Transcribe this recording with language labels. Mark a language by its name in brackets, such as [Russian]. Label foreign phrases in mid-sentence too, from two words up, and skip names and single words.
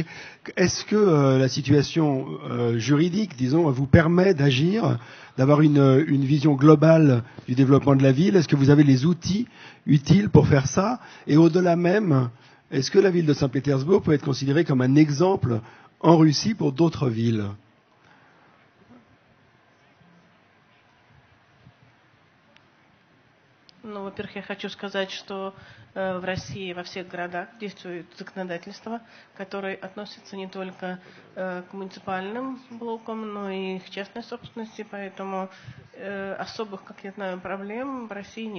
[French] Est-ce que la situation juridique, disons, vous permet d'agir, d'avoir une vision globale du développement de la ville? Est-ce que vous avez les outils utiles pour faire ça? Et au-delà même, est-ce que la ville de Saint-Pétersbourg peut être considérée comme un exemple en Russie pour d'autres villes? [Russian] Ну, во-первых, я хочу сказать, что в России во всех городах действует законодательство, которое относится не только к муниципальным блокам, но и к частной собственности, поэтому особых, как я знаю, проблем в России нет.